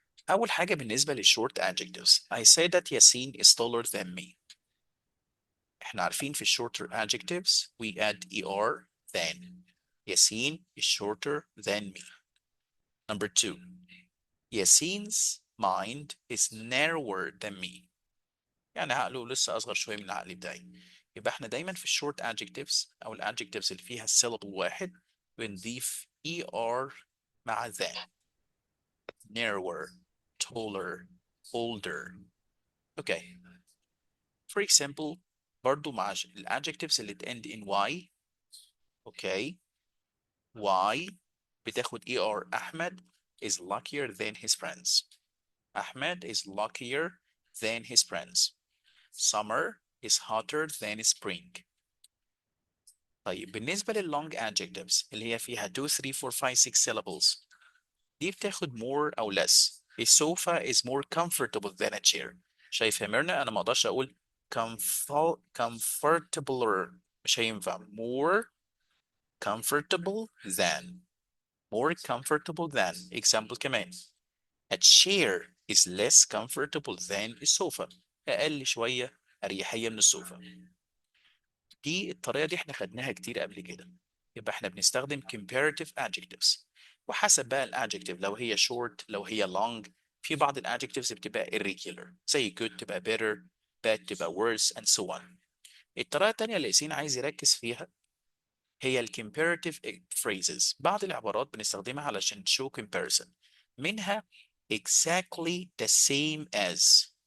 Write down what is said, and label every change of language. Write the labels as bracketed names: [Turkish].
[Arabic] أول حاجة بالنسبة [English] للshort adjectives I say that Yasin is taller than me. [Arabic] احنا عارفين في [English] shorter adjectives we add er than. Yasin is shorter than me. Number 2, Yasin's mind is narrower than me. [Arabic] يعني عقله لسه أصغر شوية من العقل بتاعي. يبقى احنا دايما في الشورت adjectives أو الادجectives اللي فيها syllable واحد بنضيف er مع than. [English] Narrower, taller, older. Okay. For example [Arabic] برضو مع الادجectives اللي [English] end in y. Okay. Y [Arabic] بتاخد [English] er. Ahmed is luckier than his friends. Ahmed is luckier than his friends. Summer is hotter than spring. [Arabic] طيب بالنسبة لللونج adjectives اللي هي فيها 2 3 4 5 6 syllables دي بتاخد more أو less. [English] A sofa is more comfortable than a chair. [Arabic] شايف يا ميرنا أنا ما أقدرش أقول comfortabler، مش هينفع. [English] more comfortable than. more comfortable than. Example كمان. A chair is less comfortable than a sofa. [Arabic] أقل شوية أريحية من السوفا. دي الطريقة دي احنا خدناها كتير قبل كده. يبقى احنا بنستخدم comparative adjectives، وحسب بقى الادجكتيف لو هي short لو هي long. في بعض الادجكتيفز بتبقى irregular زي good تبقى better، bad تبقى worse [English] and so on. [Arabic] الطريقة التانية اللي ياسين عايز يركز فيها هي ال comparative phrases. بعض العبارات بنستخدمها علشان [English] show comparison، [Arabic] منها [English] exactly the same as.